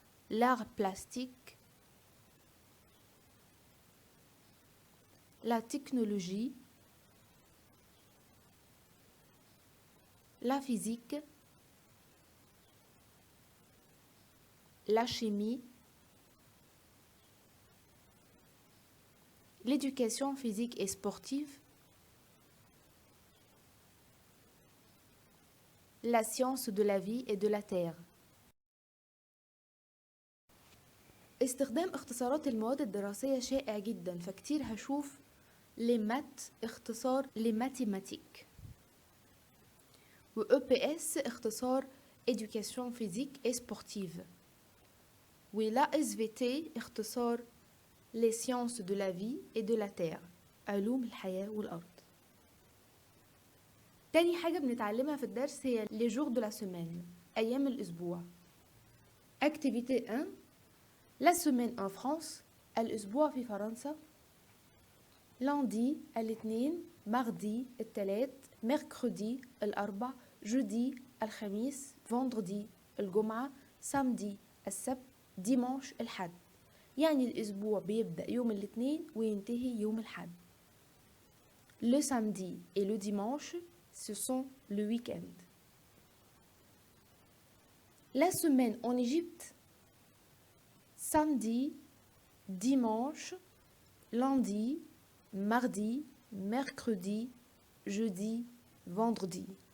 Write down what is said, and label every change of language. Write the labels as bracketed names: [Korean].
[French] l'art plastique, la technologie, la physique, la chimie, l'éducation physique et sportive, la science de la vie et de la terre. [Arabic] استخدام اختصارات المواد الدراسية شائع جدا، فكتير هشوف لمات اختصار لماتيماتيك، و EPS اختصار [French] Éducation physique et sportive، [Arabic] و la SVT اختصار [French] Les sciences de la vie et de la terre، [Arabic] علوم الحياة والأرض. تاني حاجة بنتعلمها في الدرس هي [French] les jours de la semaine، [Arabic] أيام الأسبوع. [French] Activité 1: La semaine en France، [Arabic] الأسبوع في فرنسا. [French] lundi الاثنين، mardi الثلاث، mercredi الأربع، jeudi الخميس، vendredi الجمعة، samedi السبت، dimanche الحد. [Arabic] يعني الأسبوع بيبدأ يوم الاثنين وينتهي يوم الحد. [French] Le samedi et le dimanche, ce sont le week-end. La semaine en Égypte: samedi, dimanche, lundi, mardi, mercredi, jeudi, vendredi.